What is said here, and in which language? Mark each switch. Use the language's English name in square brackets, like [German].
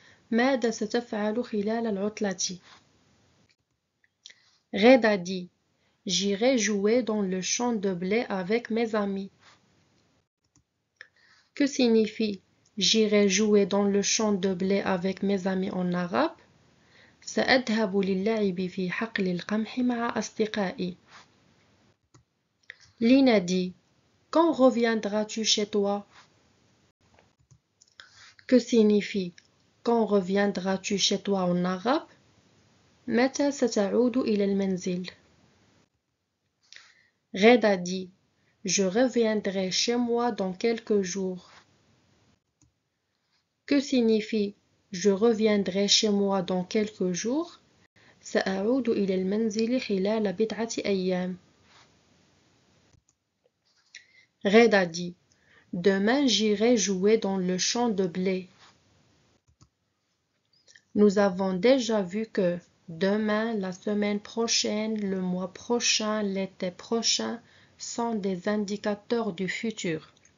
[Arabic] ماذا ستفعل خلال العطلة؟ [French] Reda dit: j'irai jouer dans le champ de blé avec mes amis. Que signifie j'irai jouer dans le champ de blé avec mes amis en arabe? [Arabic] سأذهب للعب في حقل القمح مع أصدقائي. [French] Lina dit: quand reviendras-tu chez toi? Que signifie quand reviendras-tu chez toi en arabe? [Arabic] متى ستعود إلى المنزل؟ [French] Reda dit: je reviendrai chez moi dans quelques jours. Que signifie je reviendrai chez moi dans quelques jours? [Arabic] سأعود إلى المنزل خلال بضعة أيام. [French] Reda dit: demain j'irai jouer dans le champ de blé. Nous avons déjà vu que demain, la semaine prochaine, le mois prochain, l'été prochain sont des indicateurs du futur.